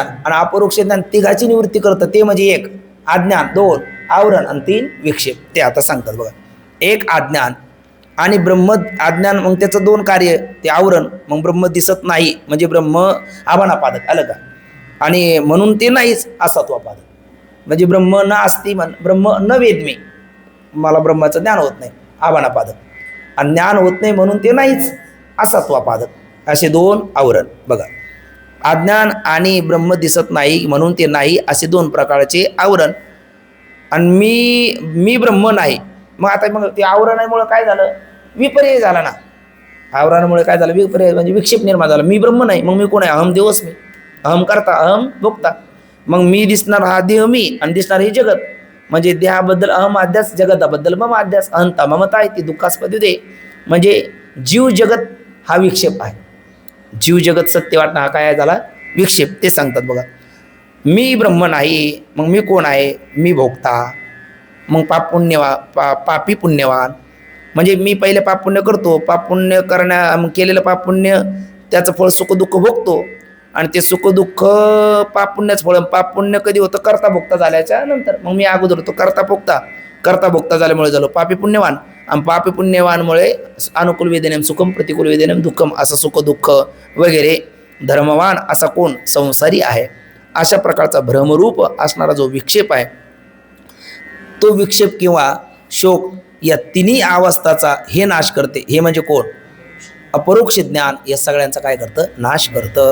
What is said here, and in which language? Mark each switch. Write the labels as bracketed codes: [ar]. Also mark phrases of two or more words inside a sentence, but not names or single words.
[mr] आणि अपरोक्ष ज्ञान तिघाची निवृत्ती करतं, ते म्हणजे 1 अज्ञान, 2 आवरण आणि 3 विक्षेप. ते आता सांगतात बघा. 1 अज्ञान आणि ब्रह्म अज्ञान, मग त्याचं 2 कार्य, ते आवरण, मग ब्रह्म दिसत नाही म्हणजे ब्रह्म आभानापादक, आलं का. आणि म्हणून ते नाहीच, असत्वापादक. [sa] म्हणजे ब्रह्म न अस्ति, ब्रह्म न वेद्मी, [mr] मला ब्रह्माचं ज्ञान होत नाही, आभानापादक. आणि ज्ञान होत नाही म्हणून ते नाहीच, असत्वापादक. असे 2 आवरण बघा. अज्ञान आणि ब्रह्म दिसत नाही म्हणून ते नाही, असे 2 प्रकारचे आवरण. आणि मी ब्रह्म नाही. मग आता मग ते आवरणामुळे काय झालं, विपर्यय झाला ना. आवरणामुळे काय झालं, विपर्यय म्हणजे विक्षेप निर्माण झाला. मी ब्रह्म नाही, मग मी कोण आहे, अहम देवच मी, [sa] अहम करता अहम भोगता. [mr] मग मी दिसणार हा देह मी, आणि दिसणार हे जगत. म्हणजे देहाबद्दल अहम अध्यास, जगताबद्दल मम अध्यास, अहंता ममता आहे ती दुःखास्पद दे. म्हणजे जीव जगत हा विक्षेप आहे. जीव जगत सत्य वाटणं हा काय झाला, विक्षेप. ते सांगतात बघा. मी ब्रह्म नाही, मग मी कोण आहे, मी भोगता. मग पापी पुण्यवान, म्हणजे मी पहिले पाप पुण्य करतो, पाप पुण्य केलेलं पाप पुण्य त्याचं फळ सुख दुःख भोगतो. आणि ते सुख दुःख पाप पुण्याचं फळ. पाप पुण्य कधी होतं, करता भोगता झाल्याच्या नंतर. मग मी अगोदर होतो करता भोगता झाल्यामुळे झालो पापी पुण्यवान. आणि पापी पुण्यवानमुळे [sa] अनुकूल वेदनेम सुखम, प्रतिकूल वेदनेम दुःखम, [mr] असं सुख दुःख वगैरे. धर्मवान असा कोण, संसारी आहे. अशा प्रकारचा भ्रमरूप असणारा जो विक्षेप आहे, तो विक्षेप किंवा शोक या तिन्ही अवस्थाचा हे नाश करते. हे म्हणजे कोण, अपरोक्ष ज्ञान या सगळ्यांचा काय करतं, नाश करतं.